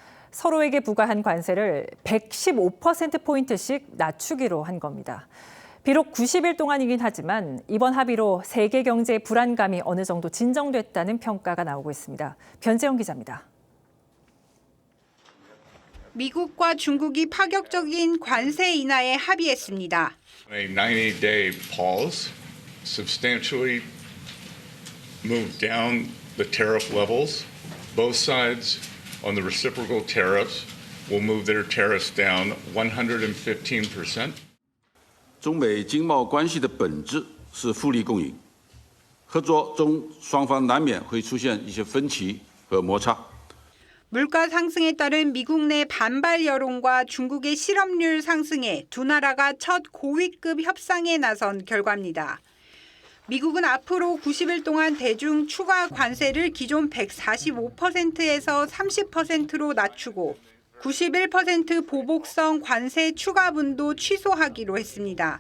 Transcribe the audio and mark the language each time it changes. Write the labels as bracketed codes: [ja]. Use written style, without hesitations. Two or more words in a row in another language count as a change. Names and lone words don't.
[ko] 서로에게 부과한 관세를 115%포인트씩 낮추기로 한 겁니다. 비록 90일 동안이긴 하지만 이번 합의로 세계 경제의 불안감이 어느 정도 진정됐다는 평가가 나오고 있습니다. 변재영 기자입니다. 미국과 중국이 파격적인 관세 인하에 합의했습니다. [en] A 90-day pause substantially moved down the tariff levels. Both sides on the reciprocal tariffs will move their tariffs down 115%. [zh] 中美经贸关系的本质是互利共赢，合作中双方难免会出现一些分歧和摩擦。 [ko] 물가 상승에 따른 미국 내 반발 여론과 중국의 실업률 상승에 두 나라가 첫 고위급 협상에 나선 결과입니다. 미국은 앞으로 90일 동안 대중 추가 관세를 기존 145%에서 30%로 낮추고 91% 보복성 관세 추가분도 취소하기로 했습니다.